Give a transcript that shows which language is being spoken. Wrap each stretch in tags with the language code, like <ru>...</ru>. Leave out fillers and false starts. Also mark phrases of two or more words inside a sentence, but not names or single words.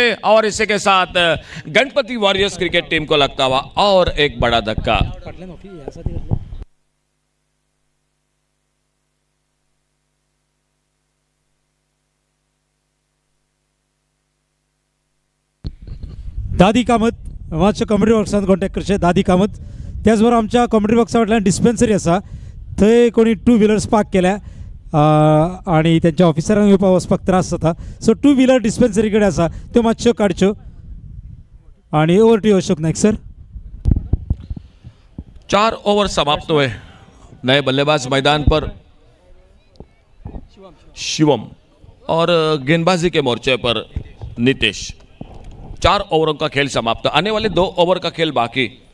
<hi>और इसी के साथ गणपति वॉरियर्स क्रिकेट टीम को लगता हुआ और एक बड़ा धक्का.</hi> <kok>दादी कामत आमच्या कॉमेडी बॉक्सान कॉन्टॅक्ट करचे. दादी कामत त्याचबरोबर आमच्या कॉमेडी बॉक्सा फाटल्यान डिस्पेन्सरी आसा थंय कोणी 2 व्हिलर्स पार्क केल्या आणि त्यांच्या ऑफिसरांक येवपाक वचपाक त्रास जाता. सो 2 व्हिलर डिस्पेन्सरी कडेन आसा त्यो मातश्यो काडच्यो.</kok> <en>आणि ओवर टू अशोक नाईक सर.</en> <hi>4 ओवर समाप्त हुए. नए बल्लेबाज मैदान पर शिवम और गेंदबाजी के मोर्चे पर नितेश. 4 ओवरों का खेल समाप्त. आने वाले 2 ओवर का खेल बाकी.</hi>